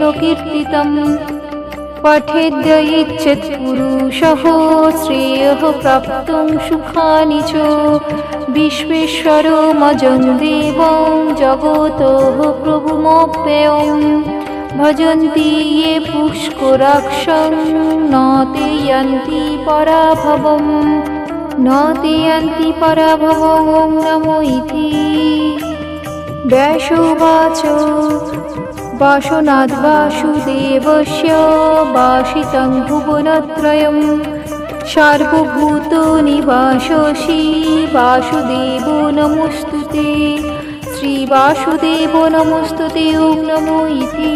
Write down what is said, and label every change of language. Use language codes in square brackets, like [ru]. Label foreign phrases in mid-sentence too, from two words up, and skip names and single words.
[sa] कीर्तितम् पठेद्य इच्छेत् पुरुषः श्रेयः प्राप्तुं सुखानि च विश्वेश्वरमजं देवं जगतः प्रभुमव्ययम् भजन्ति ये पुष्कराक्षं न ते यान्ति पराभवम् ॐ नमो इति। ব্যাস উবাচ বাসনাদ্ বাসুদেবস্য বাসিতং ভুবনত্রয়ং সার্বভূতনিবাসসি বাসুদেবো নমস্তুতে। শ্রীবাসুদেবো নমস্তুতে ওং নমো ইতি।